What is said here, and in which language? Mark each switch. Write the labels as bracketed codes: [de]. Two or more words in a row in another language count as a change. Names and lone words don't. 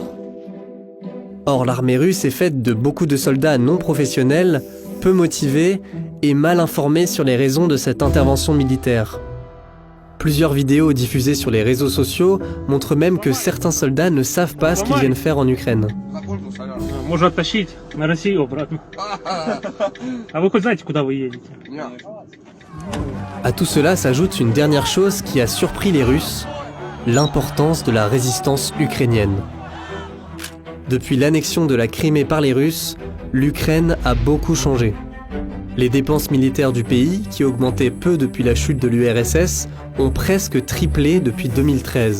[fr] Or, l'armée russe est faite de beaucoup de soldats non professionnels, peu motivés et mal informés sur les raisons de cette intervention militaire. Plusieurs vidéos diffusées sur les réseaux sociaux montrent même que certains soldats ne savent pas ce qu'ils viennent faire en Ukraine. [ru] Можно оттащить на Россию обратно. А вы хоть знаете, куда вы едете? [fr] À tout cela s'ajoute une dernière chose qui a surpris les Russes, l'importance de la résistance ukrainienne. Depuis l'annexion de la Crimée par les Russes, l'Ukraine a beaucoup changé. Les dépenses militaires du pays, qui augmentaient peu depuis la chute de l'URSS, ont presque triplé depuis 2013.